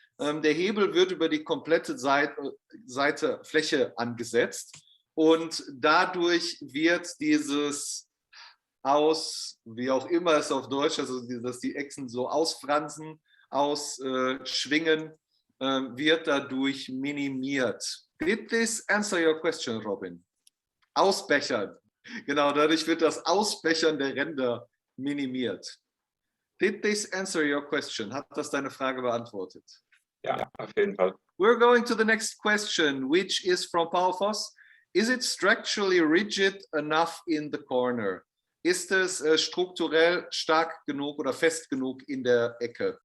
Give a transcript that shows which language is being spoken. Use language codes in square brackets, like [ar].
[de] Der Hebel wird über die komplette Fläche angesetzt, und dadurch wird dieses wie auch immer es auf Deutsch, also dass die Echsen so ausfransen, ausschwingen, wird dadurch minimiert. [en] Did this answer your question, Robin? [de] Ausbechern. Genau, dadurch wird das Ausbechern der Ränder minimiert. Did this answer your question? Hat das deine Frage beantwortet? Ja, auf jeden Fall. [en] We're going to the next question, which is from Paul Voss. Is it structurally rigid enough in the corner? [de] Ist es strukturell stark genug oder fest genug in der Ecke?